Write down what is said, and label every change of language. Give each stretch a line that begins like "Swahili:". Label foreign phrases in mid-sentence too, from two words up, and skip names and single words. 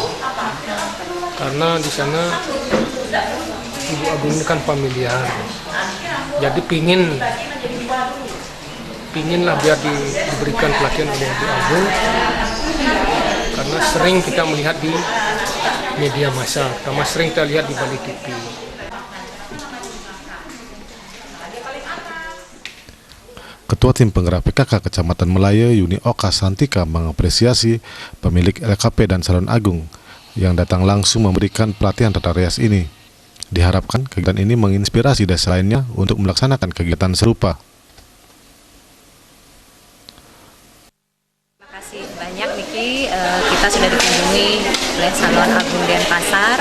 Indonesian: Karena di sana Ibu Agung ini kan familiar, jadi pinginlah biar diberikan pelatihan oleh Ibu Agung, karena sering kita melihat di media massa, terutama sering kita lihat di Bali TV. Ketua Tim Penggerak PKK Kecamatan Melaya, Yuni Oka Santika, mengapresiasi pemilik LKP dan Salon Agung yang datang langsung memberikan pelatihan tata rias ini. Diharapkan kegiatan ini menginspirasi desa lainnya untuk melaksanakan kegiatan serupa. Terima kasih banyak Niki, kita sudah dikunjungi oleh Salon Agung Denpasar.